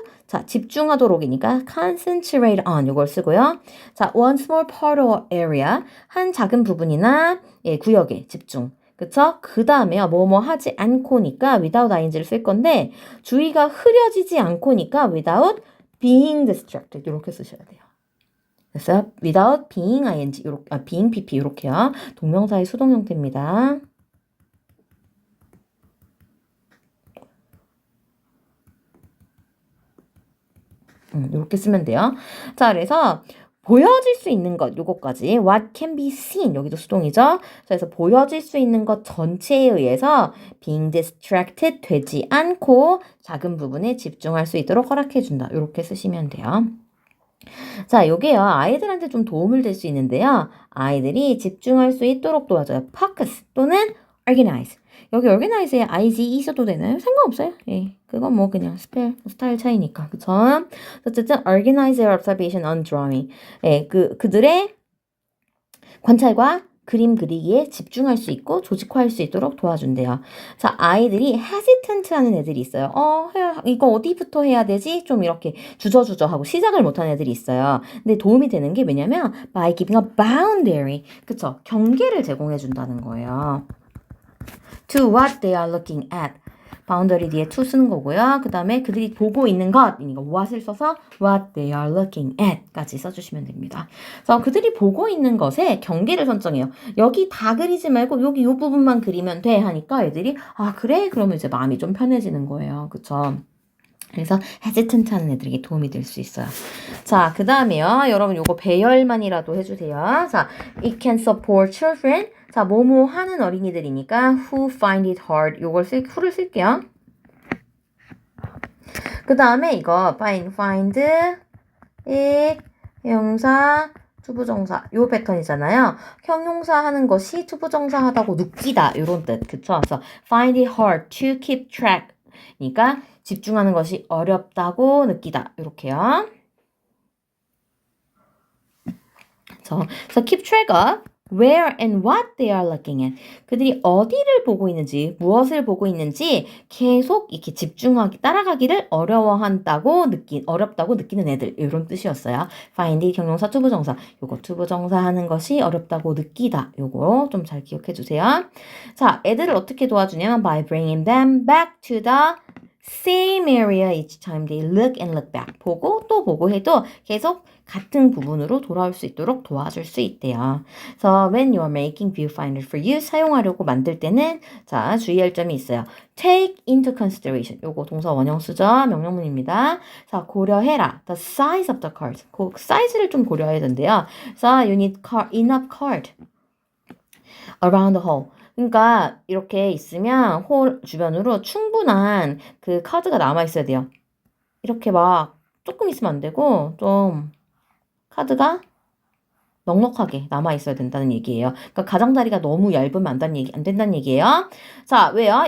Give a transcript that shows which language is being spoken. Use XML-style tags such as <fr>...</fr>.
<ko>자, 집중하도록이니까</ko> <en>concentrate on</en> <ko>요걸 쓰고요.</ko> <en>자, one small part or area.</en> <ko>한 작은 부분이나 구역에 집중. 그쵸? 그 다음에요. 뭐뭐 하지 않고니까 without ing를 쓸 건데 주의가 흐려지지 않고니까</ko> <en>without being distracted</en> <ko>이렇게 쓰셔야 돼요. 그래서 without being ing 요렇게, being pp 이렇게요. 동명사의 수동 형태입니다. 이렇게 쓰면 돼요. 자, 그래서 보여질 수 있는 것 요거까지</ko> <en>what can be seen</en> <ko>여기도 수동이죠. 그래서 보여질 수 있는 것 전체에 의해서 being distracted 되지 않고 작은 부분에 집중할 수 있도록 허락해 준다. 이렇게 쓰시면 돼요. 자, 요게요. 아이들한테 좀 도움을 될 수 있는데요. 아이들이 집중할 수 있도록 도와줘요.</ko> <en>focus 또는 organize.</en> <ko>여기 organize에 IZ 있어도 되나요? 상관없어요. 예. 그건 뭐 그냥 스타일 차이니까. 그쵸?</ko> <en>어쨌든 organize their observation on drawing.</en> <ko>예, 그들의 관찰과 그림 그리기에 집중할 수 있고 조직화할 수 있도록 도와준대요. 자, 아이들이 hesitant 하는 애들이 있어요. 이거 어디부터 해야 되지? 좀 이렇게 주저주저 하고 시작을 못하는 애들이 있어요. 근데 도움이 되는 게 왜냐면</ko> <en>by giving a boundary.</en> <ko>그쵸? 경계를 제공해 준다는 거예요.</ko> <en>To what they are looking at.</en> <ko>바운더리 뒤에 to 쓰는 거고요. 그 다음에 그들이 보고 있는 것, 이거 what을 써서</ko> <en>what they are looking at</en> <ko>까지 써주시면 됩니다. 그래서 그들이 보고 있는 것에 경계를 설정해요. 여기 다 그리지 말고 여기 이 부분만 그리면 돼 하니까 애들이 아 그래? 그러면 이제 마음이 좀 편해지는 거예요. 그쵸? 그래서 hesitant 하는 애들에게 도움이 될 수 있어요. 자, 그 다음에요. 여러분 요거 배열만이라도 해주세요.</ko> <en>자, it can support children.</en> <ko>자, 뭐뭐 하는 어린이들이니까</ko> <en>who find it hard.</en> <ko>요걸 who를 쓸게요. 그 다음에 이거 find it 형용사 투부정사 요 패턴이잖아요. 형용사 하는 것이 투부정사 하다고 느끼다 요런 뜻. 그쵸?</ko> <en>그래서 find it hard to keep track.</en> <ko>그러니까 집중하는 것이 어렵다고 느끼다. 이렇게요.</ko> <en>그래서 keep track of where and what they are looking at.</en> <ko>그들이 어디를 보고 있는지, 무엇을 보고 있는지 계속 이렇게 집중하기, 따라가기를 어렵다고 느끼는 애들. 이런 뜻이었어요. find it 형용사 투부정사. 요거 투부정사 하는 것이 어렵다고 느끼다. 요거 좀 잘 기억해 주세요. 자, 애들을 어떻게 도와주냐면</ko> <en>by bringing them back to the same area each time they look and look back.</en> <ko>보고 또 보고 해도 계속 같은 부분으로 돌아올 수 있도록 도와줄 수 있대요. 그래서</ko> <en>when you are making viewfinder for you</en> <ko>사용하려고 만들 때는 자 주의할 점이 있어요.</ko> <en>take into consideration.</en> <ko>요거 동사 원형수죠. 명령문입니다. 자 고려해라.</ko> <en>the size of the card.</en> <ko>그 사이즈를 좀 고려해야 된대요.</ko> <en>그래서 you need enough card around the hole.</en> <ko>그러니까 이렇게 있으면 홀 주변으로 충분한 그 카드가 남아 있어야 돼요. 이렇게 막 조금 있으면 안 되고 좀 카드가 넉넉하게 남아 있어야 된다는 얘기예요. 그러니까 가장자리가 너무 얇으면 안 된다는 얘기예요. 자, 왜요?</ko>